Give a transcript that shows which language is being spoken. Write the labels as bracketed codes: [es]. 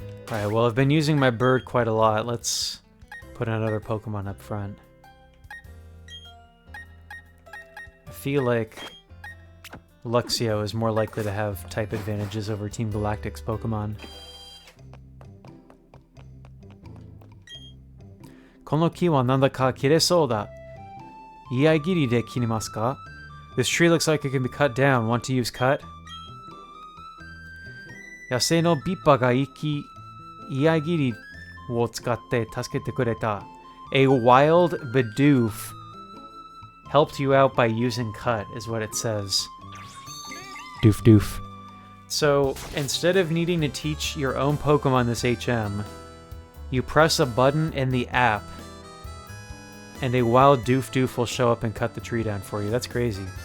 [en] Alright, well, I've been using my bird quite a lot. Let's put another Pokemon up front. I feel like Luxio is more likely to have type advantages over Team Galactic's Pokemon. [ja] この木はなんだか切れそうだ。居合切りで切りますか? [en] This tree looks like it can be cut down. Want to use cut? [ja] 野生のビッパが居合切りを使って助けてくれた. [en] A wild Bidoof helped you out by using cut, is what it says. Doof doof. So, instead of needing to teach your own Pokemon this HM, you press a button in the app, and a wild Doof Doof will show up and cut the tree down for you. That's crazy.